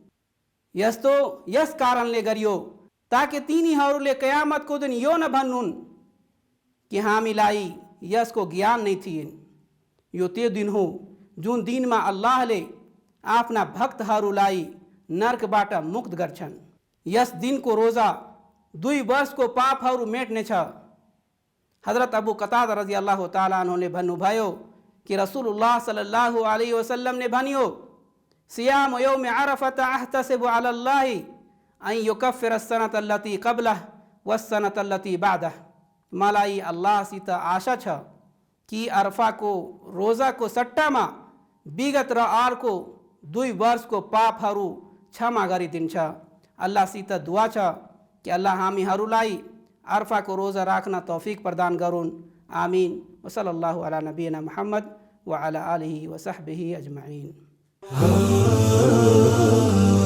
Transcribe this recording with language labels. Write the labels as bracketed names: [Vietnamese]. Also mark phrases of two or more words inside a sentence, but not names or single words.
[Nepali] यस कारणले गरियो ताकि तिनीहरूले कयामतको दिन यो नभन्नुन् कि हामीलाई यसको ज्ञान नै थिएन। यो त्यो दिन हो जुन दिनमा अल्लाहले आफ्ना भक्तहरूलाई नरकबाट मुक्त गर्छन्। यस दिनको रोजा 2 वर्षको पापहरू मेट्नेछ। हजरत अबू कतादा [Arabic] رضي الله تعالى [Nepali] अन्हुले भन्नुभयो कि रसूलुल्लाह [Arabic] صلى الله عليه وسلم [Nepali] ने भनियो, [Arabic] صيام يوم عرفة أحتسب على الله أن يكفر السنة التي قبله والسنة التي بعده. [Nepali] मलाई अल्लाहसित आशा छ कि अरफाको रोजाको सट्टामा विगत र अर्को 2 वर्षको पापहरू क्षमा गरिदिन्छ। अल्लाहसित दुआ छ कि अल्लाह हामीहरूलाई अरफाको रोजा राख्न तौफिक प्रदान गरून्। आमीन। [Arabic] و صلى الله على نبينا محمد و على آله و صحبه أجمعين.